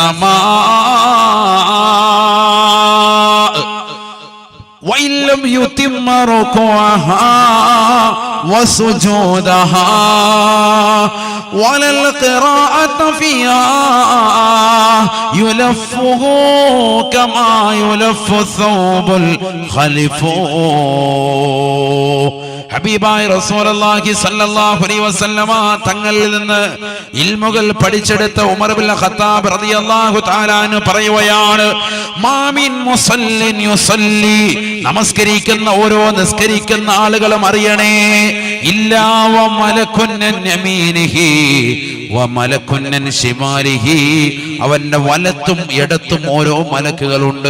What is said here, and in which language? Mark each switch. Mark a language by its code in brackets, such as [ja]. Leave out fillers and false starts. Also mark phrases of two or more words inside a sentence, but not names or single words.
[ar] السماء وإن لم يتم ركوعها وسجودها ولا القراءة فيها يلفه كما يلف الثوب الخلف. [ml] ഹബീബായ റസൂലുള്ളാഹി [ar] صلى الله عليه وسلم [ml] തങ്ങളിൽ നിന്ന് ഇൽമുകൾ പഠിച്ചെടുത്ത ഉമർ ഇബ്നുൽ ഖത്താബ് [ar] رضي الله تعالى عنه [ml] പറയുകയാണ്, [ar] ما من مصل يصلي, [ml] നമസ്കരിക്കുന്ന ഓരോ നിസ്കരിക്കുന്ന ആളുകളും അറിയണേ, [ar] إلا وملك عن يمينه وملك عن شماله, [ml] അവന്റെ വലത്തും ഇടത്തും ഓരോ മലക്കുകളുണ്ട്.